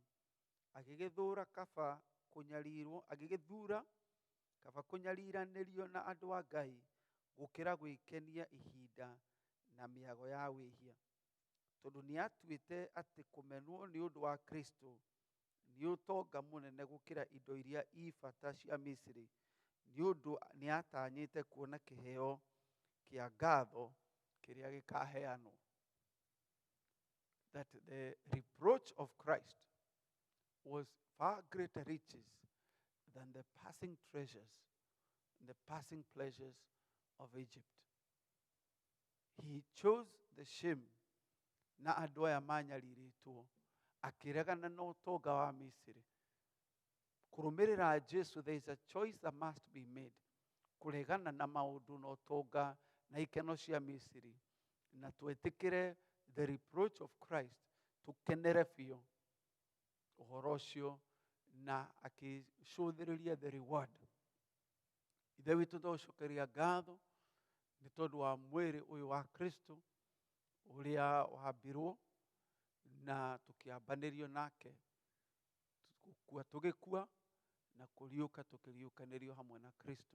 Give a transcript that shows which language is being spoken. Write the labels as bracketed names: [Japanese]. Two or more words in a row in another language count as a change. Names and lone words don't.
[Kikuyu] Agĩgĩthũra kaba kũnyariiranĩrio na andũ a Ngai gũkĩra gwĩkenia ihinda na mĩago ya wĩhia. Tondũ nĩ atuĩte atĩ kũmenwo nĩ ũndũ wa Kristo nĩ ũtonga mũnene gũkĩra indo iria ibata cia Misiri, nĩ ũndũ nĩ atanyĩte kuona kĩheo kĩa ngatho kĩrĩa gĩkaheanwo. [English] That the reproach of Christ was far greater riches than the passing treasures, the passing pleasures of Egypt. He chose the shame [Kikuyu] na andũ aya manyariritwo, akĩregana na ũtonga wa Misiri. Kũrũmĩrĩra Jesu, [English] there is a choice that must be made. [Kikuyu] Kũregana na maũndũ na ũtonga na ikeno cia Misiri, na twetĩkĩre [English] the reproach of Christ, [Kikuyu] tukenere biũ ũhoro ũcio na akĩcũthĩrĩria [English] the reward. [Kikuyu] Ithe witũ tũgũcokeria ngatho nĩ tondũ wa mwĩrĩ ũyũ wa Kristo ũrĩa wambirwo na tũkĩambanĩrio nake, gũkua tũgĩkua na kũriũka tũkĩriũkanĩrio hamwe na Kristo.